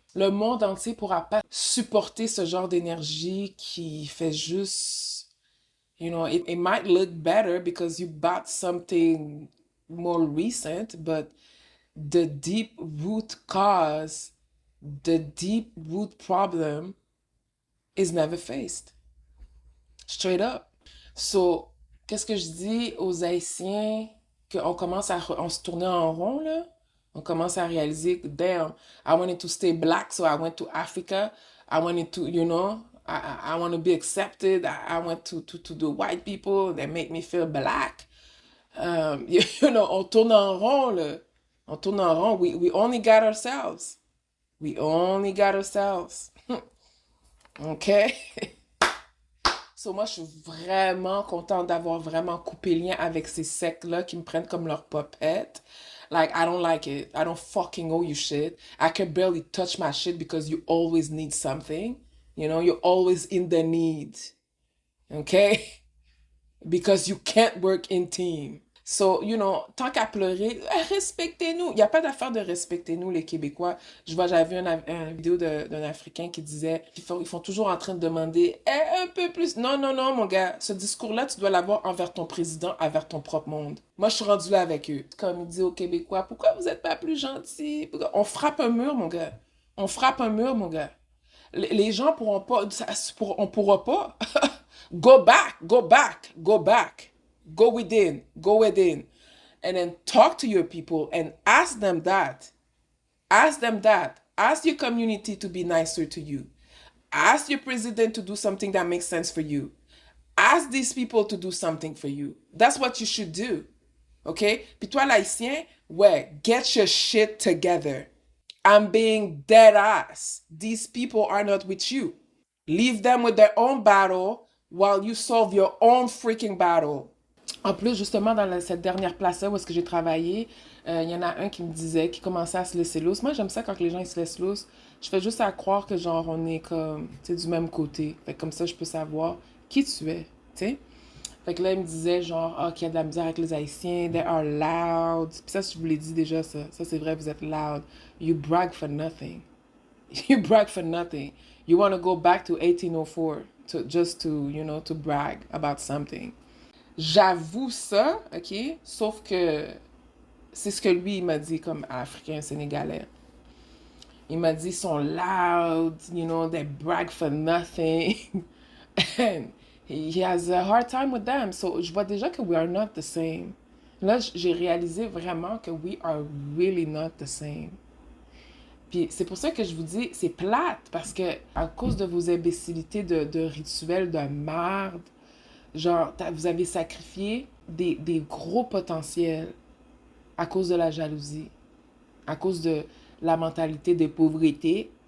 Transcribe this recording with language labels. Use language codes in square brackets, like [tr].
[fr] Le monde entier ne pourra pas supporter ce genre d'énergie qui fait juste, [en] it might look better because you bought something more recent, but the deep root cause, the deep root problem is never faced. Straight up. [fr] So, qu'est-ce que je dis aux Haïtiens qu'on commence on se tourner en rond, là? On commence à réaliser que, [en] damn, I wanted to stay black, so I went to Africa. I wanted to, I want to be accepted. I went to the white people that make me feel black. [fr] On tourne en rond, là. On tourne en rond. [en] We only got ourselves. We only got ourselves. OK? [fr] So, moi, je suis vraiment contente d'avoir vraiment coupé lien avec ces sectes-là qui me prennent comme leur popette. [en] Like, I don't like it. I don't fucking owe you shit. I can barely touch my shit because you always need something. You're always in the need. Okay? Because you can't work in team. [fr] So, tant qu'à pleurer, respectez-nous. Il n'y a pas d'affaire de respecter nous, les Québécois. J'avais vu une vidéo d'un Africain qui disait ils font toujours en train de demander un peu plus. Non, non, non, mon gars. Ce discours-là, tu dois l'avoir envers ton président, envers ton propre monde. Moi, je suis rendue là avec eux. Comme il dit aux Québécois, pourquoi vous n'êtes pas plus gentils? On frappe un mur, mon gars. On frappe un mur, mon gars. Les gens pourront pas. On pourra pas. [en] Go back, go back, go back. Go within, go within. And then talk to your people and ask them that. Ask them that. Ask your community to be nicer to you. Ask your president to do something that makes sense for you. Ask these people to do something for you. That's what you should do. Okay? [fr] Puis toi, l'haïtien, ouais, [en] get your shit together. I'm being dead ass. These people are not with you. Leave them with their own battle while you solve your own freaking battle. [fr] En plus, justement, dans cette dernière place-là où est-ce que j'ai travaillé, il y en a un qui me disait, qui commençait à se laisser loose. Moi, j'aime ça quand les gens ils se laissent loose. Je fais juste à croire que, genre, on est comme, tu sais, du même côté. Fait que comme ça, je peux savoir qui tu es, tu sais. Fait que là, il me disait, genre, ah, qu'il y a de la misère avec les Haïtiens, [en] they are loud. [fr] Puis ça, je vous l'ai dit déjà, ça. Ça, c'est vrai, vous êtes loud. [en] You brag for nothing. You brag for nothing. You want to go back to 1804 just to, to brag about something. [fr] J'avoue ça, OK? Sauf que c'est ce que lui, il m'a dit comme Africain sénégalais. Il m'a dit, ils sont loud, [en] they brag for nothing. And he has a hard time with them. [fr] So, je vois déjà que [en] we are not the same. [fr] Là, j'ai réalisé vraiment que [en] we are really not the same. [fr] Puis c'est pour ça que je vous dis, c'est plate, parce que à cause de vos imbécilités de rituels de merde, genre, vous avez sacrifié des gros potentiels à cause de la jalousie, à cause de la mentalité de pauvreté.